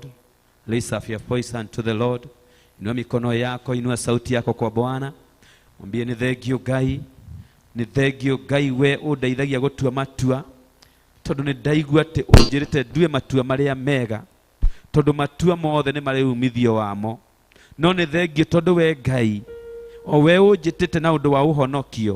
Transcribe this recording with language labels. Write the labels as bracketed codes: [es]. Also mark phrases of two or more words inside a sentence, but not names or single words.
[en] Lift up your voice unto the Lord. [sw] Inua mikono yako, inua sauti yako kwa Bwana. [ki] Mwambie ni thengio Ngai. Ni thengio Ngai we undeithagia gutua matua. Tondu ni ndaigua ati unjirite ndue matua maria mega. Tondu matua mothe ni mari umithio wamo. No ni thengio tondu we Ngai o we unjitite na undu wa uhonokio.